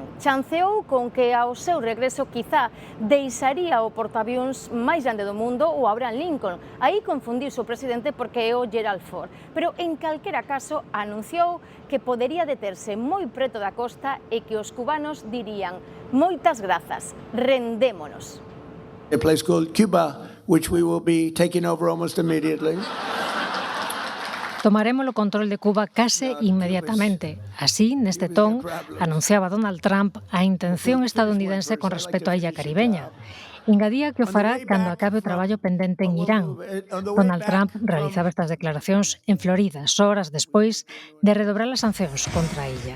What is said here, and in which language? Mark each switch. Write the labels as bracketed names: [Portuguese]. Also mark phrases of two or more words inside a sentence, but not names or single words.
[Galician] Chanceou con que ao seu regreso quizá deixaría o portaavións máis grande do mundo, o Abraham Lincoln. Aí confundiuse o presidente porque é o Gerald Ford. Pero en calquera caso anunciou que podería deterse moi preto da costa e que os cubanos dirían moitas grazas, rendémonos. [English] A place called Cuba, which we will be taking over almost immediately. [Galician] Tomaremos o control de Cuba case inmediatamente. Así, neste ton, anunciaba Donald Trump a intención estadounidense con respecto á illa caribeña. Engadía que o fará cando acabe o traballo pendente en Irán. Donald Trump realizaba estas declaracións en Florida, horas despois de redobrar as sancións contra a illa.